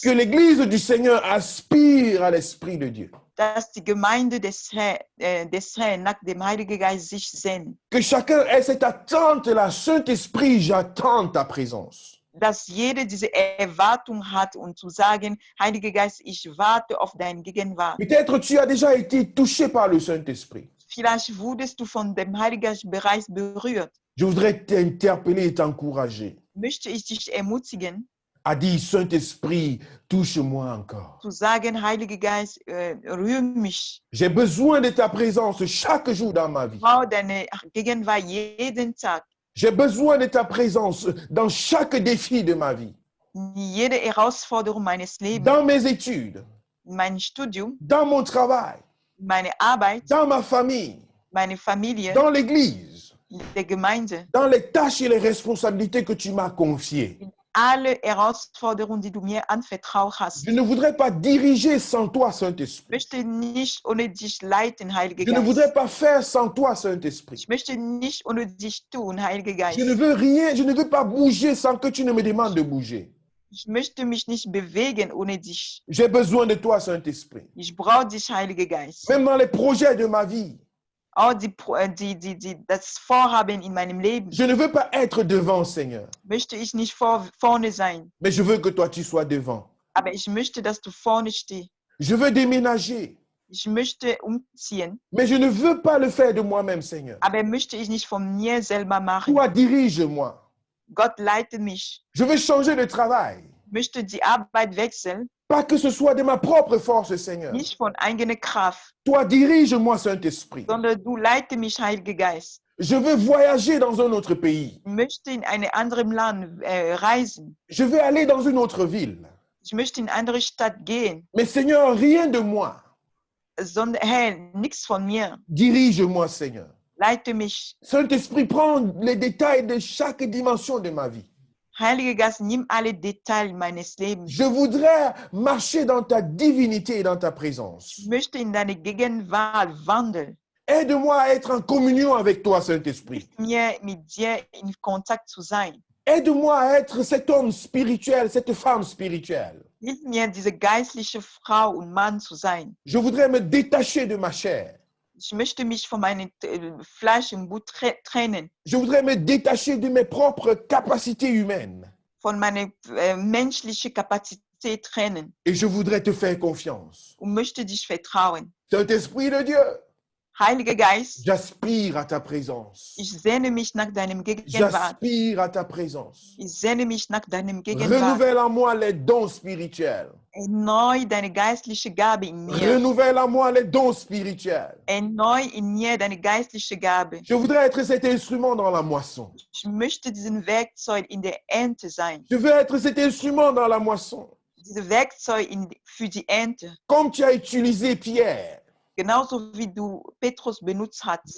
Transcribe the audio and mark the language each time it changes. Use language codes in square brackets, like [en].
[fr] Que l'Église du Seigneur aspire à l'Esprit de Dieu. [de] Dass die Gemeinde des Herrn nach dem Heiligen Geist sich sehnt. [fr] Que chacun ait cette attente-là. Saint-Esprit, j'attends ta présence. [de] dass jeder diese Erwartung hat und zu sagen, Heiliger Geist, ich warte auf deine Gegenwart. [fr] Peut-être tu as déjà été touché par le Saint-Esprit. [de] Vielleicht wurdest du von dem Heiligen Geist bereits berührt. [fr] Je voudrais t'interpeller et t'encourager [de] Möchte ich dich ermutigen, [fr] à dire, Saint-Esprit, touche-moi encore. [de] zu sagen, Heiliger Geist, rühre mich. [fr] J'ai besoin de ta présence chaque jour dans ma vie. [de] Ich brauche deine Gegenwart jeden Tag. [fr] J'ai besoin de ta présence dans chaque défi de ma vie. [de] Jede Herausforderung meines Lebens, [fr] Dans mes études, [de] mein Studium, [fr] dans mon travail, [de] meine Arbeit, [fr] dans ma famille, [de] meine Familie, [fr] dans l'église, [de] in der Gemeinde, [fr] dans les tâches et les responsabilités que tu m'as confiées. [de] alle Herausforderungen, die du mir anvertraut hast. [fr] Je ne voudrais pas diriger sans toi, [de] Ich [fr] Saint-Esprit. [de] möchte nicht ohne dich leiten, Heiliger [fr] Je ne voudrais [de] Geist. [fr] pas faire sans toi, Saint-Esprit. [de] Ich möchte nicht ohne dich tun, Heiliger Geist. [fr] Je ne veux rien, je ne veux pas bouger sans que tu ne me demandes de bouger. [de] Ich möchte mich nicht bewegen ohne dich. [fr] J'ai besoin de toi, Saint-Esprit. [de] Ich brauche dich, Heiliger Geist. [fr] Même dans les projets de ma vie, [de] Auch das Vorhaben in meinem Leben [fr] je ne veux pas être devant, Seigneur, [de] möchte ich nicht vorne sein, [fr] mais je veux que toi, tu sois devant. [de] aber ich möchte, dass du vorne stehst. [fr] Je veux déménager, [de] Ich möchte umziehen, [fr] mais je ne veux pas le faire de moi-même, Seigneur. [de] aber möchte ich nicht von mir selber machen. [fr] Toi, dirige-moi. [de] Gott leite mich. [fr] Je veux changer de travail. [de] Ich möchte die Arbeit wechseln, [fr] Pas que ce soit de ma propre force, Seigneur. [de] nicht von eigener Kraft, [fr] Toi, dirige-moi, Saint-Esprit. [de] sondern du leite mich, Heiliger Geist. [fr] Je veux voyager dans un autre pays. [de] Ich möchte in ein anderes Land reisen. [fr] Je veux aller dans une autre ville. [de] Ich möchte in eine andere Stadt gehen, [fr] Mais Seigneur, rien de moi. [de] sondern Herr, nichts von mir. [fr] Dirige-moi, Seigneur. [de] Leite mich. [fr] Saint-Esprit, prends les détails de chaque dimension de ma vie. [de] Heiliger Geist, nimm alle Details meines Lebens. [fr] Je voudrais marcher dans ta divinité et dans ta présence. [de] Ich möchte in deine Gegenwart wandeln. [fr] Aide-moi à être en communion avec toi, Saint-Esprit. [de] Hilf mir, mit dir in Kontakt zu sein. [fr] Aide-moi à être cet homme spirituel, cette femme spirituelle. [de] Hilf mir, diese geistliche Frau und Mann zu sein. [fr] Je voudrais me détacher de ma chair. [de] Ich möchte mich von meinem Fleisch und Blut trennen, [fr] Je voudrais me détacher de mes propres capacités humaines. [de] von meiner menschlichen Kapazität trennen [fr] Et je voudrais te faire confiance. [de] und möchte dich vertrauen. [fr] Saint-Esprit de Dieu, [de] Heiliger Geist, [fr] j'aspire à ta présence. [de] ich sehne mich nach deinem Gegenwart. [fr] J'aspire à ta présence. [de] Ich sehne mich nach deinem Gegenwart. [fr] Renouvelle en moi les dons spirituels. [de] Erneu deine geistliche Gabe in mir. [fr] Renouvelle en moi les dons spirituels. [de] Erneu in mir deine geistliche Gabe. [fr] Je voudrais être cet instrument dans la moisson. [de] Ich möchte diesen Werkzeug in der Ernte sein. [fr] Je veux être cet instrument dans la moisson. [de] Diese Werkzeug für die Ernte. [fr] Comme tu as utilisé Pierre, [de] Genauso wie du Petrus benutzt hast.